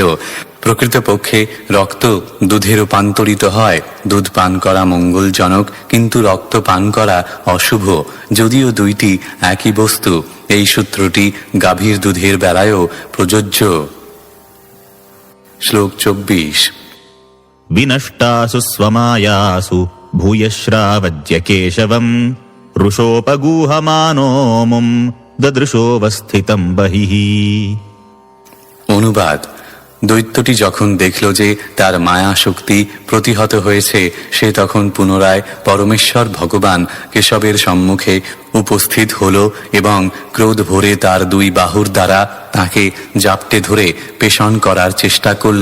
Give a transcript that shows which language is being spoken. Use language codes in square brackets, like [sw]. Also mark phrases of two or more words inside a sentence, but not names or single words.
[bn] প্রকৃতপক্ষে রক্ত দুধে রূপান্তরিত হয়। দুধ পান করা মঙ্গলজনক, কিন্তু রক্ত পান করা অশুভ। যদিও দুইটি একই বস্তু, এই সূত্রটি গাভীর দুধের বেলায়ও প্রযোজ্য। শ্লোক 24। [sa] विनष्टासु स्वमायासु भूयश्रावज्य केशवम् रुषोपगूहमानो मुं ददृशोऽवस्थितं बहिः। [bn] অনুবাদ: দৈত্যটি যখন দেখল যে তার মায়া শক্তি প্রতিহত হয়েছে, সে তখন পুনরায় পরমেশ্বর ভগবান কেশবের সম্মুখে উপস্থিত হলো এবং ক্রোধ ভরে তার দুই বাহুর দ্বারা তাকে জাপটে ধরে পেষণ করার চেষ্টা করল।